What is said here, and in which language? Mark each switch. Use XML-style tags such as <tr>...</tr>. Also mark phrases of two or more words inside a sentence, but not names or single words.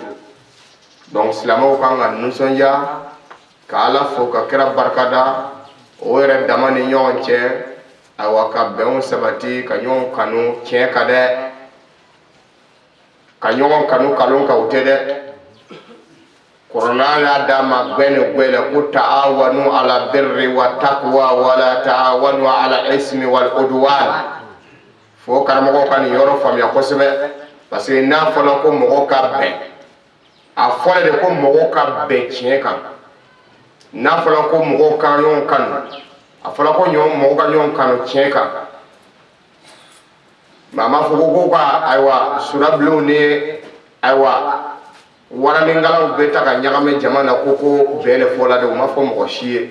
<bm>Donc silamɛw kan ka nisɔndiya ka Ala fo ka kira barikada, o yɛrɛ dama ni ɲɔgɔn cɛ ayiwa ka bɛnw sabati, ka ɲɔgɔn kanu. Tiɲɛ ka dɛ, ka ɲɔgɔn kanu kalon kan o tɛ dɛ. Kuranɛ y'a d'a ma gbɛ ni gbɛ la ko</bm> <ar>تعاونوا على البر والتقوى ولا تعاونوا على الإثم والعدوان.</ar> <bm>Fo karamɔgɔw ka nin yɔrɔ faamuya kosɛbɛ,</bm> <fr>parce que</fr> <bm>n'a fɔra ko mɔgɔw ka bɛn, a fɔra de ko mɔgɔw ka bɛn tiɲɛ kan. N'a fɔra ko mɔgɔw ka ɲɔgɔn kanu, a fɔra ko mɔgɔw ka ɲɔgɔn kanu tiɲɛ kan. Mais a ma fɔ ko ka ayiwa surabilenw ni ayiwa waraningalaw bɛ ta ka ɲagami jama na ko bɛn de fɔla de, o ma fɔ mɔgɔ si ye.</bm>